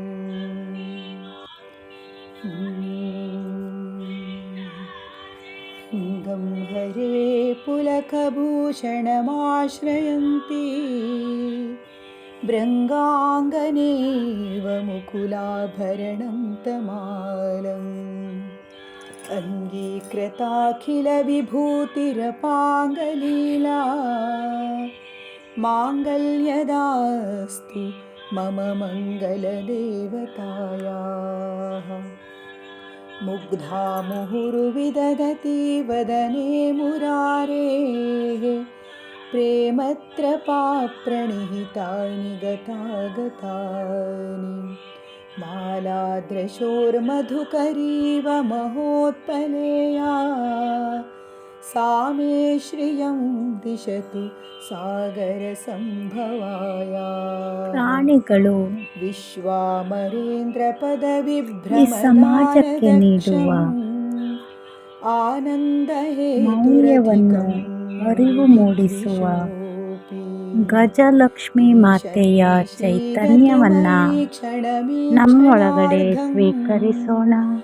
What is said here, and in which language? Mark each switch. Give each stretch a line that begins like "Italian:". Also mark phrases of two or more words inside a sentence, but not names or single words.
Sanskrit: ಗಂ ಹರೇ ಪುಲಕಭೂಷಣಮಾಶ್ರಯಂತಿ ಭೃಂಗಾಂಗನೇವ ಮುಕುಲಾಭರಣಂ ತಮಾಲಂ ಅಂಗೀಕೃತಾಖಿಲವಿಭೂತಿರಪಾಂಗಲೀಲಾ ಮಾಂಗಲ್ಯದಾಸ್ತು ಮಮ ಮಂಗಲದೇವತಾಯಾಃ ಮುಗ್ಧಾ ಮುಹುರ್ವಿದಧತಿ ವದನೆ ಮುರಾರೇಃ ಪ್ರೇಮತ್ರಪಾ ಪ್ರಣಿಹಿತಾನಿ ಗತಾಗತಾನಿ ಮಾಲಾದೃಶೋರ್ಮಧುಕರೀವ ಮಹೋತ್ಪಲೇಯಾ सा मे श्रियं दिशतु सागर संभवाया.
Kannada: ಪ್ರಾಣಿಗಳು ವಿಶ್ವಾಮರೇಂದ್ರ ಈ ಸಮಾಜಕ್ಕೆ ನೀಡುವ ಮೌಲ್ಯವನ್ನು ಅರಿವು ಮೂಡಿಸುವ ಗಜಲಕ್ಷ್ಮಿ ಮಾತೆಯ ಚೈತನ್ಯವನ್ನ ನಮ್ಮೊಳಗಡೆ ಸ್ವೀಕರಿಸೋಣ.